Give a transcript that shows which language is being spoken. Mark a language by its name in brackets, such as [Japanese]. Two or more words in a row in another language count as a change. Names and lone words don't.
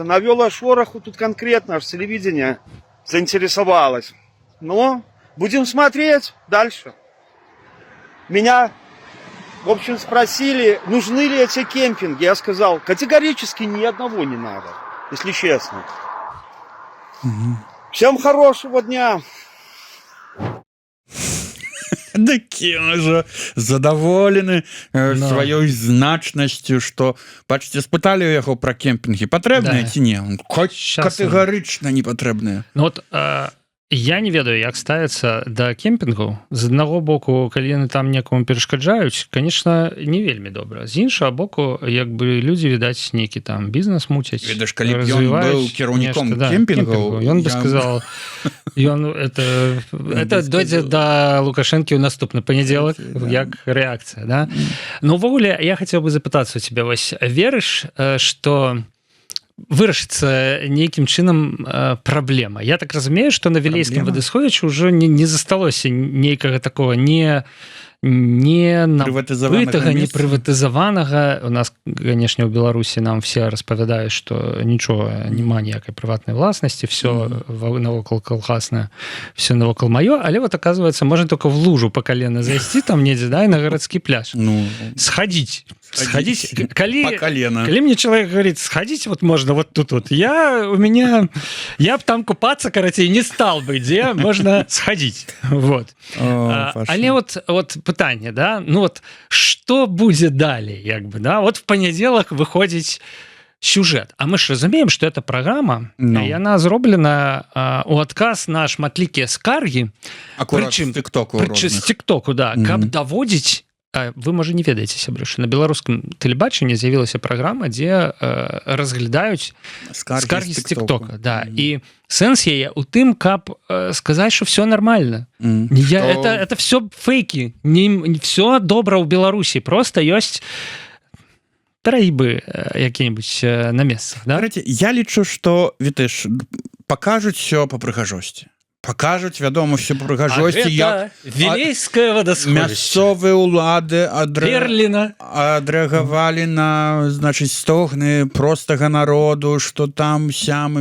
[Russian] Навело шороху тут конкретно, аж телевидение заинтересовалось. Но будем смотреть дальше. Меня, в общем, спросили, нужны ли эти кемпинги. Я сказал, категорически ни одного не надо, если честно. Всем хорошего дня. [Belarusian] Такі уже задаволены сваёй значнасцю, што бачыце, спыталі ў яго пра кемпінгі патрэбныя ці не, катэгарычна не патрэбныя. Ну вот я не ведаю, як ставіцца да кемпінгу. З аднаго боку, калі яны там некаму перашкаджаюць, конечно, не вельмі добра. З іншага боку, як бы людзі, відаць, нейкі там бізнес муцяць. Ведаш, калі б ён быў кіраўніком кемпінгаў, ён бы [Russian] сказал, это [Belarusian] дойдзе да Лукашэнкі ў наступны панядзелак, як рэакцыя, да? Ну, увогуле, я хацеў бы запытацца у цябе, вось, верыш, што вырашыцца нейкім чынам праблема. Я так разумею, што на Вілейскім вадасховішчы ўжо не засталося нейкага такого не набытага, не прыватызаванага. У нас, канешне, у Беларусі нам все распавядаюць, што нічога няма ніякай прыватнай власнасці, все навокал калгаснае, все навокал маё, але вот [Russian] оказывается, можно только в лужу по колено [Belarusian] зайсці там недзе, да, і на гарадскі пляж. [Russian] Сходить. [Belarusian] Калі мне [Russian] человек говорит, сходить вот можно вот тут вот, я б там купаться, карацей, не стал бы, где можно сходить. Вот. [Belarusian] Але вот пытанне, да, ну вот что будзе далей, як бы, да, вот в панядзелак выходзіць сюжет, а мы ж разумеем, [Russian] что эта программа, [Belarusian] яна зроблена у адказ на шматлікія скаргі, прычым з тиктоку, да, каб даводзіць. Вы, можа, не ведаеце, сябры, што на беларускам тэлебачанні з'явілася праграма, дзе разглядаюць скаргі з тиктока. Да. І сэнс яе ў тым, каб сказаць, што [Russian] все нормально. Это все фейки. Не все [Belarusian] добра ў Беларусі. Просто ёсць траібы якія-небудзь на месцах. Да? Я лічу, што, вітыш, пакажуць все па прыгажосці. Пакажуць, вядома, все прыгажосці, як Вілейскае вадасховішча. Мясцовыя ўлады адрэагавалі на, значыць, стогны простага народу, што там сямы.